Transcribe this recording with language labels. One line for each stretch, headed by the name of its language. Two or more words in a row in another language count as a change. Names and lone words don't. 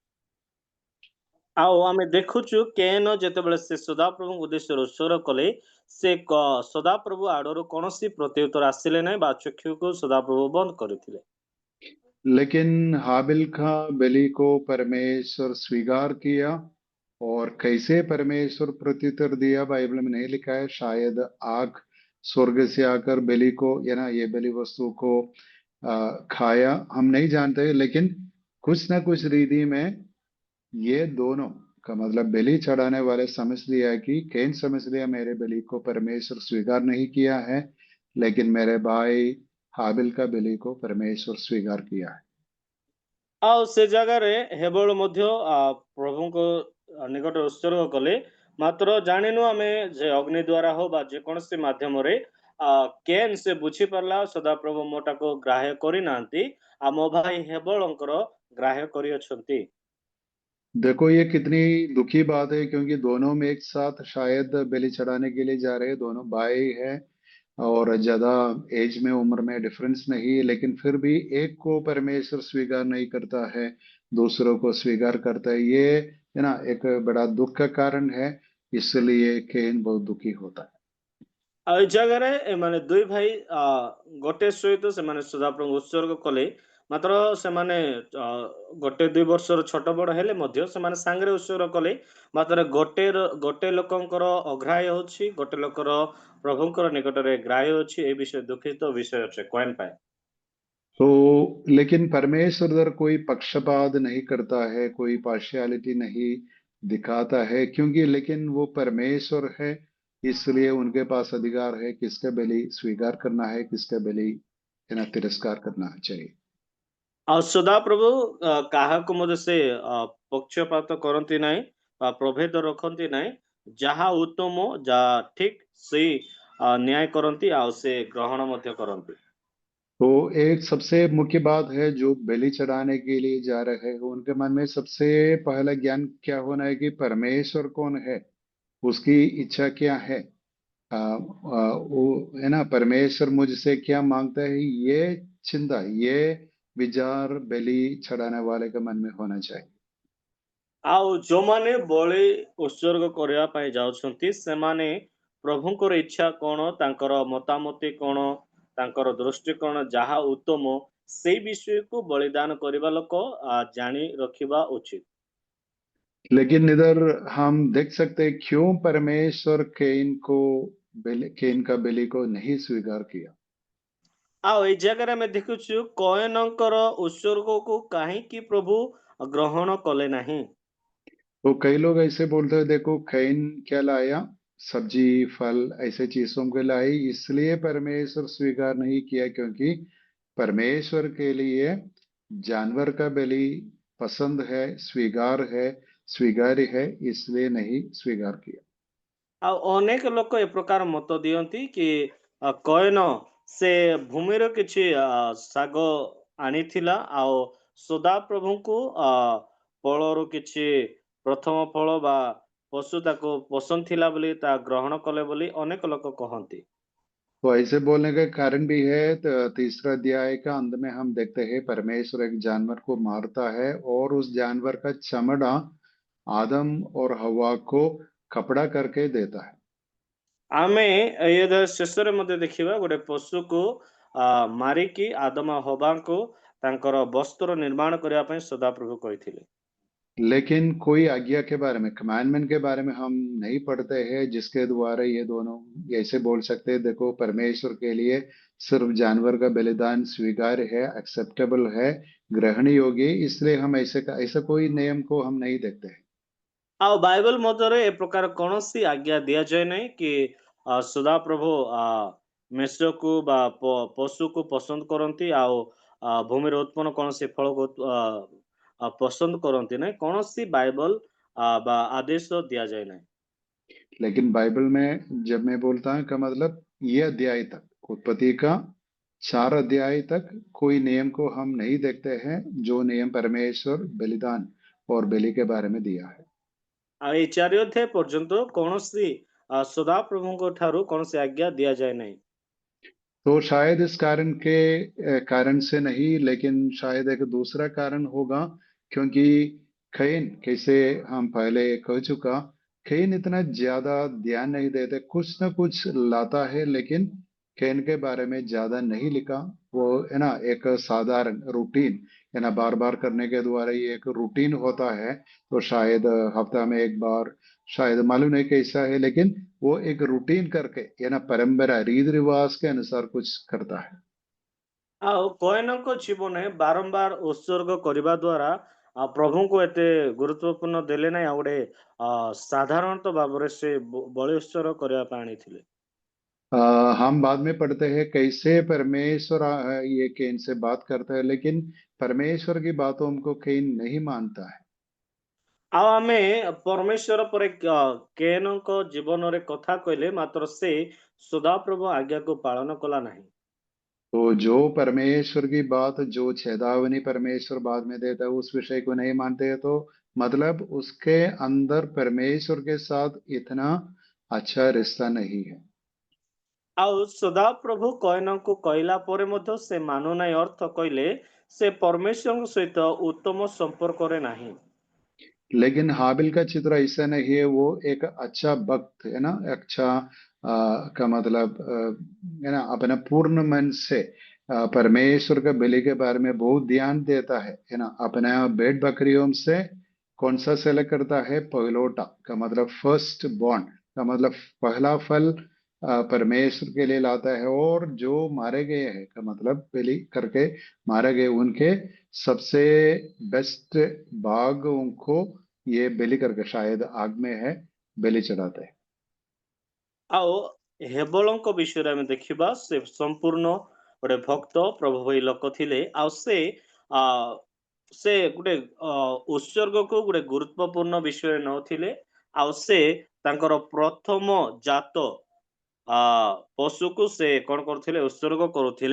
Odia: ଆଉ ଆମେ ଦେଖୁଛୁ କେନ୍ ଯେତେବେଳେ ସେ ସଦାପ୍ରଭୁଙ୍କ ଉଦ୍ଦେଶ୍ୟରେ ଉତ୍ସର୍ଗ କଲେ, ସେ ସଦାପ୍ରଭୁ ଆଡରୁ କୌଣସି ପ୍ରତ୍ୟୁତ୍ତର ଆସିଲେ ନାହିଁ ବା ଚକ୍ଷୁକୁ ସଦାପ୍ରଭୁ ବନ୍ଦ କରିଥିଲେ।
Hindi: लेकिन हाबिल का बलि को परमेश्वर स्वीकार किया, और कैसे परमेश्वर प्रत्युत्तर दिया बाइबल में नहीं लिखा है। शायद आग स्वर्ग से आकर बलि को, या ना, ये बलि वस्तु को खाया, हम नहीं जानते, लेकिन कुछ ना कुछ रीति में ये दोनों का मतलब बलि चढ़ाने वाले समझ लिया कि कैन समझ लिया मेरे बलि को परमेश्वर स्वीकार नहीं किया है, लेकिन मेरे भाई हाबिल का बलि को परमेश्वर स्वीकार किया है।
Odia: ଆଉ ସେ ଜାଗାରେ ହେବଳ ମଧ୍ୟ ପ୍ରଭୁଙ୍କ ନିକଟରେ ଉତ୍ସର୍ଗ କଲେ, ମାତ୍ର ଜାଣିନୁ ଆମେ ଯେ ଅଗ୍ନି ଦ୍ୱାରା ହଉ ବା ଯେକୌଣସି ମାଧ୍ୟମରେ କେନ୍ ସେ ବୁଝିପାରିଲା ସଦାପ୍ରଭୁ ମୋଟାକୁ ଗ୍ରାହ୍ୟ କରିନାହାନ୍ତି, ଆଉ ମୋ ଭାଇ ହେବଳଙ୍କର ଗ୍ରାହ୍ୟ କରିଅଛନ୍ତି।
Hindi: देखो ये कितनी दुखी बात है, क्योंकि दोनों में एक साथ शायद बलि चढ़ाने के लिए जा रहे हैं, दोनों भाई हैं, और ज्यादा एज में, उम्र में डिफरेंस नहीं है, लेकिन फिर भी एक को परमेश्वर स्वीकार नहीं करता है, दूसरों को स्वीकार करता है। ये, है ना, एक बड़ा दुख का कारण है, इसलिए केन बहुत दुखी होता है।
Odia: ଆଉ ଏଇ ଜାଗାରେ ଏମାନେ ଦୁଇ ଭାଇ ଗୋଟେ ସହିତ ସେମାନେ ସଦାପ୍ରଭୁ ଉତ୍ସର୍ଗ କଲେ, ମାତ୍ର ସେମାନେ ଗୋଟେ 2 ବର୍ଷର ଛୋଟ ବଡ ହେଲେ ମଧ୍ୟ ସେମାନେ ସାଙ୍ଗରେ ଉତ୍ସର୍ଗ କଲେ, ମାତ୍ର ଗୋଟେ ଲୋକଙ୍କର ଅଗ୍ରାହ୍ୟ ଅଛି, ଗୋଟେ ଲୋକର ପ୍ରଭୁଙ୍କର ନିକଟରେ ଗ୍ରାହ୍ୟ ଅଛି। ଏ ବିଷୟ ଦୁଃଖିତ ବିଷୟ ଅଛି କଏନ୍ ପାଇଁ।
Hindi: तो लेकिन परमेश्वर उधर कोई पक्षपात नहीं करता है, कोई पार्शियलिटी नहीं दिखाता है, क्योंकि लेकिन वो परमेश्वर है, इसलिए उनके पास अधिकार है किसका बलि स्वीकार करना है, किसका बलि, है ना, तिरस्कार करना चाहिए।
Odia: ଆଉ ସଦାପ୍ରଭୁ କାହାକୁ ମଧ୍ୟ ସେ ପକ୍ଷପାତ କରନ୍ତି ନାହିଁ ବା ପ୍ରଭେଦ ରଖନ୍ତି ନାହିଁ। ଯାହା ଉତ୍ତମ, ଯାହା ଠିକ ସେଇ ନ୍ୟାୟ କରନ୍ତି, ଆଉ ସେ ଗ୍ରହଣ ମଧ୍ୟ କରନ୍ତି।
Hindi: तो एक सबसे मुख्य बात है, जो बलि चढ़ाने के लिए जा रहे हैं उनके मन में सबसे पहला ज्ञान क्या होना है कि परमेश्वर कौन है, उसकी इच्छा क्या है। वो, है ना, परमेश्वर मुझसे क्या मांगता है, ये चिंता, ये विचार बलि चढ़ाने वाले के मन में होना चाहिए।
Odia: ଆଉ ଯୋଉମାନେ ବଳି ଉତ୍ସର୍ଗ କରିବା ପାଇଁ ଯାଉଛନ୍ତି ସେମାନେ ପ୍ରଭୁଙ୍କର ଇଚ୍ଛା କଣ, ତାଙ୍କର ମତାମତି କଣ, ତାଙ୍କର ଦୃଷ୍ଟିକୋଣ ଯାହା ଉତ୍ତମ ସେଇ ବିଷୟକୁ ବଳିଦାନ କରିବା ଲୋକ ଜାଣି ରଖିବା ଉଚିତ।
Hindi: लेकिन इधर हम देख सकते हैं क्यों परमेश्वर केन का बलि को नहीं स्वीकार किया।
Odia: ଆଉ ଏଇ ଜାଗାରେ ଆମେ ଦେଖୁଛୁ କଏନଙ୍କର ଉତ୍ସର୍ଗକୁ କାହିଁକି ପ୍ରଭୁ ଗ୍ରହଣ କଲେ ନାହିଁ।
Hindi: तो कई लोग ऐसे बोलते हैं, देखो कैन क्या लाया, सब्जी फल ऐसे चीजों के लाए, इसलिए परमेश्वर स्वीकार नहीं किया, क्योंकि परमेश्वर के लिए जानवर का बलि पसंद है, स्वीकार्य है, इसलिए नहीं स्वीकार किया।
Odia: ଆଉ ଅନେକ ଲୋକ ଏ ପ୍ରକାର ମତ ଦିଅନ୍ତି କି କଏନ ସେ ଭୂମିର କିଛି ଶାଗ ଆଣିଥିଲା ଆଉ ସଦାପ୍ରଭୁଙ୍କୁ ଫଳରୁ କିଛି ପ୍ରଥମ ଫଳ ବା ପଶୁ ତାକୁ ପସନ୍ଦ ଥିଲା ବୋଲି ତା ଗ୍ରହଣ କଲେ ବୋଲି ଅନେକ ଲୋକ କହନ୍ତି।
Hindi: तो ऐसे बोलने का कारण भी है, तो तीसरा अध्याय का अंत में हम देखते हैं परमेश्वर एक जानवर को मारता है और उस जानवर का चमड़ा आदम और हवा को कपड़ा करके देता है।
Odia: ଆମେ ଏ ଶେଷରେ ମଧ୍ୟ ଦେଖିବା ଗୋଟେ ପଶୁକୁ ମାରିକି ଆଦମ ହବାଙ୍କୁ ତାଙ୍କର ବସ୍ତ୍ର ନିର୍ମାଣ କରିବା ପାଇଁ ସଦାପ୍ରଭୁ କହିଥିଲେ।
Hindi: लेकिन कोई आज्ञा के बारे में, कमांडमेंट के बारे में हम नहीं पढ़ते हैं जिसके द्वारा ये दोनों ऐसे बोल सकते हैं, देखो परमेश्वर के लिए सिर्फ जानवर का बलिदान स्वीकार्य है, एक्सेप्टेबल है, ग्रहणीय योग्य, इसलिए हम ऐसा कोई नियम को हम नहीं देखते हैं।
Odia: ଆଉ ବାଇବଲ ମଧ୍ୟରେ ଏ ପ୍ରକାର କୌଣସି ଆଜ୍ଞା ଦିଆଯାଏ ନାହିଁ କି ସଦାପ୍ରଭୁ ମେଷକୁ ବା ପଶୁକୁ ପସନ୍ଦ କରନ୍ତି ଆଉ ଭୂମିର ଉତ୍ପନ୍ନ କୌଣସି ଫଳକୁ ପସନ୍ଦ କରନ୍ତି ନାହିଁ। କୌଣସି ବାଇବଲ ବା आदेश ଦିଆଯାଏ ନାହିଁ।
Hindi: लेकिन बाइबल में जब मैं बोलता हूँ का मतलब ये अध्याय तक, उत्पत्ति का 4 अध्याय तक कोई नियम को हम नहीं देखते हैं जो नियम परमेश्वर बलिदान और बलि के बारे में दिया है।
Odia: ଆଉ ଏଇ 4 ଅଧ୍ୟାୟ ପର୍ଯ୍ୟନ୍ତ କୌଣସି ସଦାପ୍ରଭୁଙ୍କ ଠାରୁ କୌଣସି ଆଜ୍ଞା ଦିଆଯାଏ ନାହିଁ।
Hindi: तो शायद इस कारण से नहीं, लेकिन शायद एक दूसरा कारण होगा, क्योंकि कैन, कैसे हम पहले कह चुका, कैन इतना ज्यादा ध्यान नहीं देते, कुछ ना कुछ लाता है, लेकिन कैन के बारे में ज्यादा नहीं लिखा। वो है ना एक साधारण रूटीन, है ना, बार बार करने के द्वारा ये एक रूटीन होता है, तो शायद हफ्ता में एक बार, शायद मालूम नहीं कैसा है, लेकिन वो एक रूटीन करके, या ना परंपरा रीति रिवाज के अनुसार कुछ करता है।
Odia: ଆଉ କଏନଙ୍କ ଜୀବନରେ ବାରମ୍ବାର ଉତ୍ସର୍ଗ କରିବା ଦ୍ୱାରା ପ୍ରଭୁଙ୍କୁ ଏତେ ଗୁରୁତ୍ୱପୂର୍ଣ୍ଣ ଦେଲେ ନାହିଁ। ଆଉ ଗୋଟେ ସାଧାରଣତଃ ଭାବରେ ସେ ବଳି ଉତ୍ସର୍ଗ କରିବା ପାଇଁ ଆଣିଥିଲେ।
Hindi: हम बाद में पढ़ते हैं कैसे परमेश्वर ये केन से बात करता है, लेकिन परमेश्वर की बातों को केन नहीं मानता है।
Odia: ଆଉ ଆମେ ପରମେଶ୍ୱର ପରେ କେନଙ୍କ ଜୀବନରେ କଥା କହିଲେ ମାତ୍ର ସେ ସଦାପ୍ରଭୁ ଆଜ୍ଞାକୁ ପାଳନ କଲା ନାହିଁ।
Hindi: तो जो परमेश्वर की बात, जो चेतावनी परमेश्वर बाद में देता है, उस विषय को नहीं मानते हैं, तो मतलब उसके अंदर परमेश्वर के साथ इतना अच्छा रिश्ता नहीं है।
Odia: ଆଉ ସଦାପ୍ରଭୁ କଏନଙ୍କୁ କହିଲା ପରେ ମଧ୍ୟ ସେ ମାନୁନାହିଁ, ଅର୍ଥ କହିଲେ ସେ ପରମେଶ୍ୱରଙ୍କ ସହିତ ଉତ୍ତମ ସମ୍ପର୍କରେ ନାହିଁ।
Hindi: लेकिन हाबिल का चित्र ऐसा नहीं है, वो एक अच्छा भक्त है ना, अच्छा का मतलब है ना, अपना पूर्ण मन से परमेश्वर का बलि के बारे में बहुत ध्यान देता है ना। अपना भेड़ बकरियों से कौन सा सेलेक्ट करता है, पहलोटा का मतलब
English: first born
Hindi: का मतलब पहला फल परमेश्वर के लिए लाता है, और जो मारे गए हैं का मतलब बलि करके मारे गए उनके सबसे बेस्ट भाग उनको ये बलि करके, शायद आग में है, बलि चढ़ाते हैं।
Odia: ଆଉ ହେବଳଙ୍କ ବିଷୟରେ ଆମେ ଦେଖିବା, ସେ ସମ୍ପୂର୍ଣ୍ଣ ଗୋଟେ ଭକ୍ତ ପ୍ରଭୁ ଭଳି ଲୋକ ଥିଲେ। ଆଉ ସେ ଗୋଟେ ଉତ୍ସର୍ଗକୁ ଗୋଟେ ଗୁରୁତ୍ୱପୂର୍ଣ୍ଣ ବିଷୟ ନଉଥିଲେ। ଆଉ ସେ ତାଙ୍କର ପ୍ରଥମ ଜାତ ପଶୁକୁ ସେ କଣ କରୁଥିଲେ, ଉତ୍ସର୍ଗ କରୁଥିଲେ।